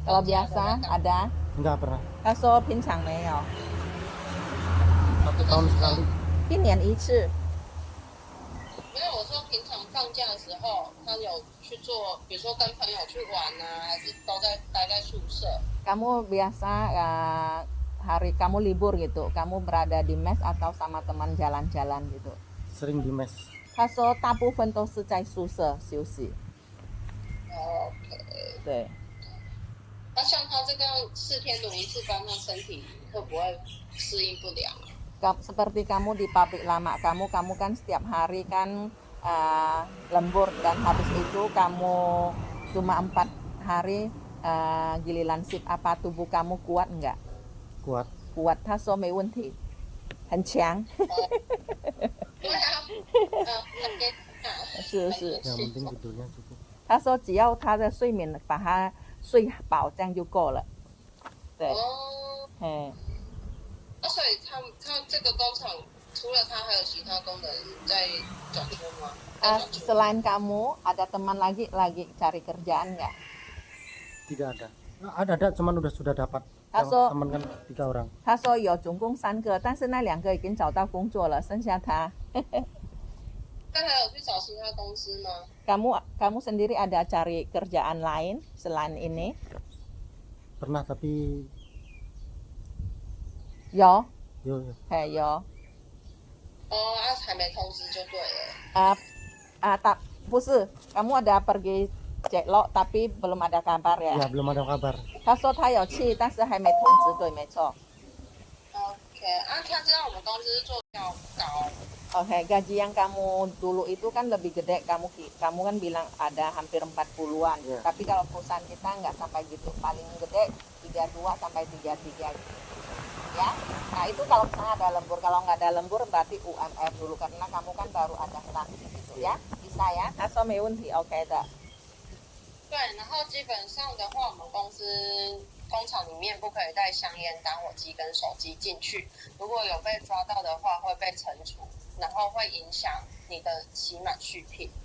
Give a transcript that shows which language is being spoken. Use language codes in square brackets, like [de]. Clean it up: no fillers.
[id] kalau biasa ada. Enggak pernah. [zh] 他说平常没有， [id] 1 tahun sekali. [zh] 一年一次。没有，我说平常放假的时候，他有去做，比如说跟朋友去玩啊，还是都待在宿舍？ [id] Kamu biasa hari kamu libur gitu, kamu berada di mes atau sama teman jalan-jalan gitu. Sering di mes. [zh] 他说大部分都是在宿舍休息。 OK。对，那像他这个4天轮一次班，他身体会不会适应不良？ [id] seperti kamu di pabrik lama kamu kan setiap hari kan lembur dan habis itu kamu cuma 4 hari giliran shift, apa tubuh kamu kuat enggak? Kuat. [zh] 他说没问题，很强。对啊，很年轻啊。是是， [id] Yang penting tidurnya cukup. [zh] 他说只要他的睡眠把他睡饱，这样就够了。对，哦，嘿，那所以他这个工厂除了他还有其他工人在转圈吗？在转圈 [id] selain kamu ada teman lagi cari kerjaan nggak? Tidak ada. Nah, ada cuman sudah dapat. [zh] 他 [id] Yang [zh] 说 [id] teman kan 3 orang. [zh] 他说有总共3个，但是那2个已经找到工作了，剩下他。他还有去找其他公司吗？ [id] kamu sendiri ada cari kerjaan lain selain ini? Pernah tapi [zh] 有， yo 有。哦，还没通知就对了。 [id] tak [zh] 不是， [id] kamu ada pergi ceklok tapi belum ada kabar ya? ya belum ada kabar. [zh] 他说他有去，但是还没通知，对，没错。 OK，他知道我们公司是做比较高。 [id] Oke, gaji yang kamu dulu itu kan lebih gede, kamu kan bilang ada hampir 40-an. Iya. Tapi kalau perusahaan kita nggak sampai gitu, paling gede 32 sampai 33. Ya, nah itu kalau misalnya ada lembur, kalau nggak ada lembur berarti UMR dulu karena kamu kan baru adaptasi gitu ya. Bisa ya? [zh] 他说没问题 ，OK 的。对，然后基本上的话，我们公司工厂里面不可以带香烟、打火机跟手机进去，如果有被抓到的话会被惩处，然后会影响你的期满续聘。